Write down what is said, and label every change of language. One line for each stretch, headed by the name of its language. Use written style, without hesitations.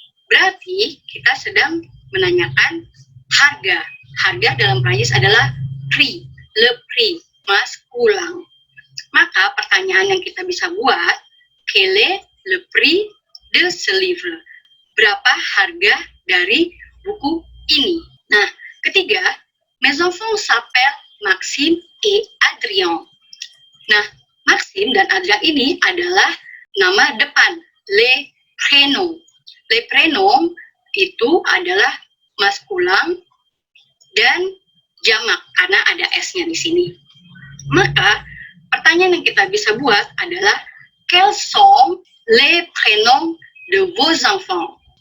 Indonesian: Berarti kita sedang menanyakan harga. Harga dalam Prancis adalah prix, le prix, mas ulang. Maka pertanyaan yang kita bisa buat,
French: quel est le prix de ce livre?
Indonesian: Berapa harga dari buku ini? Nah, ketiga,
French: mes enfants s'appellent Maxime et Adrien.
Indonesian: Nah, Maxime dan Adrien ini adalah nama depan, les prénoms. Les prénoms itu adalah maskulang dan jamak karena ada S-nya di sini. Maka pertanyaan yang kita bisa buat adalah
French: quels sont les prénoms de vos enfants?